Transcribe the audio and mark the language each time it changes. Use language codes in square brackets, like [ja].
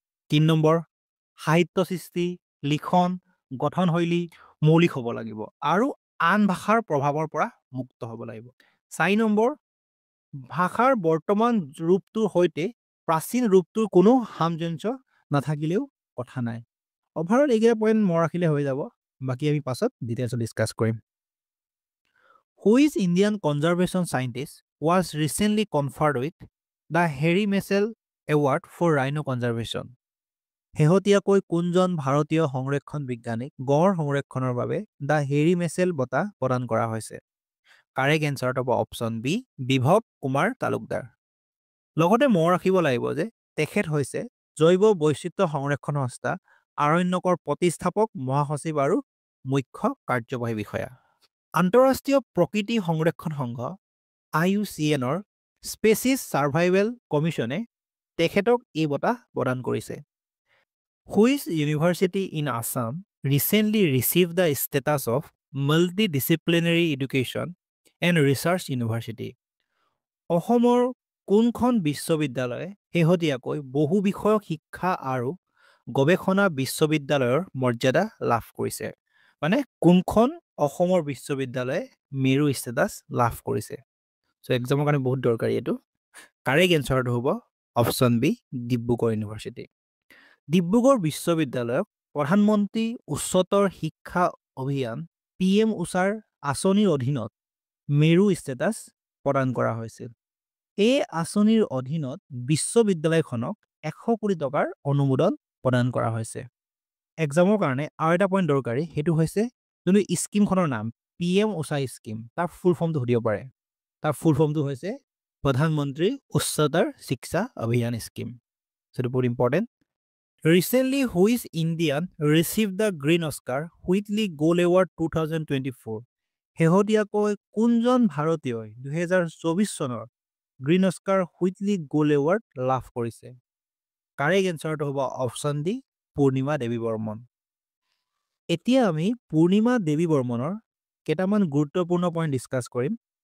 [as] 3 number, সাহিত্য সৃষ্টি, লিখন, গঠনশৈলী মৌলিক হ'ব লাগিব আৰু আন ভাষাৰ প্ৰভাৱৰ পৰা মুক্ত হ'ব লাগিব। 4 নম্বৰ, ভাষাৰ বৰ্তমান ৰূপটোৰ সৈতে প্ৰাচীন ৰূপটোৰ কোনো সামঞ্জস্য নাথাকিলেও কথা নাই। অভাৰঅল এইকেইটা পইণ্ট মনত ৰাখিলে হৈ যাব, বাকী আমি পাছত ডিটেইলছত ডিছকাছ কৰিম। [en] Which Indian conservation scientist was recently conferred with the Harry Marshall Award for Rhino Conservation? [as] শেহতীয়াকৈ কোনজন ভাৰতীয় সংৰক্ষণ বিজ্ঞানীক গড় সংৰক্ষণৰ বাবে দ্য হেৰী মেছেল বঁটা প্ৰদান কৰা হৈছে? কাৰেক্ট এনচাৰটো হ'ব অপশ্যন বি, বিভৱ কুমাৰ তালুকদাৰ। লগতে মনত ৰাখিব লাগিব যে তেখেত হৈছে জৈৱ বৈচিত্ৰ্য সংৰক্ষণ সংস্থা আৰণ্যকৰ প্ৰতিষ্ঠাপক, মহাসচিব আৰু মুখ্য কাৰ্যবাহী বিষয়া। আন্তঃৰাষ্ট্ৰীয় প্ৰকৃতি সংৰক্ষণ সংঘ IUCNৰ স্পেচিছ ছাৰ্ভাইভেল কমিশ্যনে তেখেতক এই বঁটা প্ৰদান কৰিছে। [en] Which university in Assam recently received the status of multidisciplinary education and research university? [as] অসমৰ কোনখন বিশ্ববিদ্যালয়ে শেহতীয়াকৈ বহু বিষয়ক শিক্ষা আৰু গৱেষণা বিশ্ববিদ্যালয়ৰ মৰ্যাদা লাভ কৰিছে? মানে কোনখন অসমৰ বিশ্ববিদ্যালয়ে মেৰু ষ্টেটাছ লাভ কৰিছে? চ' এক্সামৰ কাৰণে বহুত দৰকাৰী এইটো। কাৰেক্ট এনচাৰটো হ'ব option B, Dibrugarh university. Dibrugarh বিশ্ববিদ্যালয়ক প্ৰধানমন্ত্ৰী উচ্চতৰ শিক্ষা অভিযান PM উষাৰ আঁচনিৰ অধীনত মেৰু ষ্টেটাছ প্ৰদান কৰা হৈছিল। এই আঁচনিৰ অধীনত বিশ্ববিদ্যালয়খনক 100 কোটি টকাৰ অনুমোদন প্ৰদান কৰা হৈছে। এক্সামৰ কাৰণে আৰু এটা পইণ্ট দৰকাৰী, সেইটো হৈছে যোনটো স্কিমখনৰ নাম PM উষা স্কিম, তাৰ ফুল ফৰ্মটো সুধিব পাৰে। তাৰ ফুল ফৰ্মটো হৈছে প্ৰধানমন্ত্ৰী উচ্চতৰ শিক্ষা অভিযান স্কিম। সেইটো বহুত important. [en] Recently, which Indian received the Green Oscar Whitley Gold Award 2024? [as] শেহতীয়াকৈ কোনজন ভাৰতীয়ই 2024 চনৰ green Oscar Whitley gold award লাভ কৰিছে? কাৰেক্ট এনচাৰটো হ'ব অপশ্যন ডি, পূৰ্ণিমা দেৱী বৰ্মন। এতিয়া আমি পূৰ্ণিমা দেৱী বৰ্মনৰ কেইটামান গুৰুত্বপূৰ্ণ পইণ্ট ডিছকাছ কৰিম।